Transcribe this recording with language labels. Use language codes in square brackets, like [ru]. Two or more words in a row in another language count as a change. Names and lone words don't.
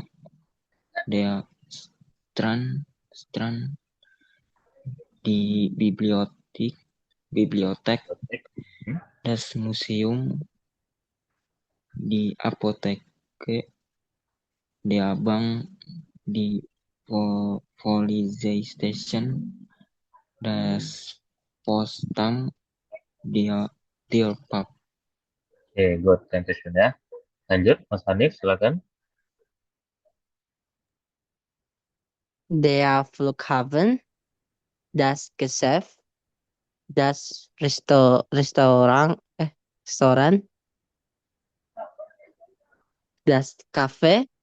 [de] der Strand, die Bibliothek, das Museum, die Apotheke, der Bank, die Polizeistation, das Postamt, der Tierpark. [en] Oke, good. Thank you, [id] ya. Lanjut, Mas Hanif, silakan. [de] Der Flughafen, das Geschäft, das Restaurant, das Café,